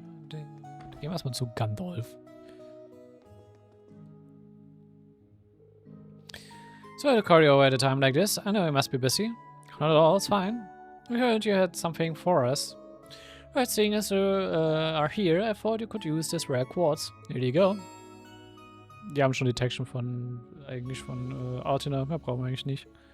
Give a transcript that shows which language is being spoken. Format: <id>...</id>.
<de>Gehen wir erstmal zu Gandalf.</de> <en>So, to call you over at a time like this, I know you must be busy. Not at all, it's fine. We heard you had something for us. Right, seeing as you are here, I thought you could use this rare quartz. Here you go.</en> <de>Die haben schon Detection von, eigentlich von Artina. Mehr brauchen wir eigentlich nicht.</de>